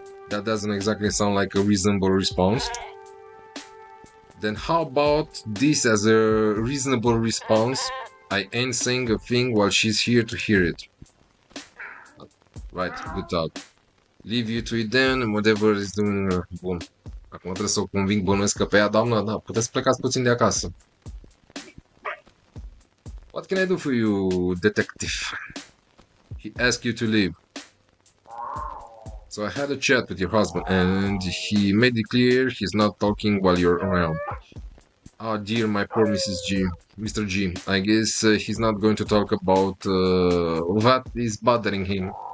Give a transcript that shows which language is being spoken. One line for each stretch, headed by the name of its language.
English: That doesn't exactly sound like a reasonable response. Then how about this as a reasonable response? I ain't saying a thing while she's here to hear it. Right, good talk. Leave you to it then, and whatever is doing.
Romanian: Bun. Acum trebuie să o conving, bănuiesc că pe ea, doamnă, da, puteți plecați puțin de acasă.
English: What can I do for you, detective? He asked you to leave. So I had a chat with your husband, and he made it clear he's not talking while you're around. Oh dear, my poor Mr. G. I guess he's not going to talk about what is bothering him.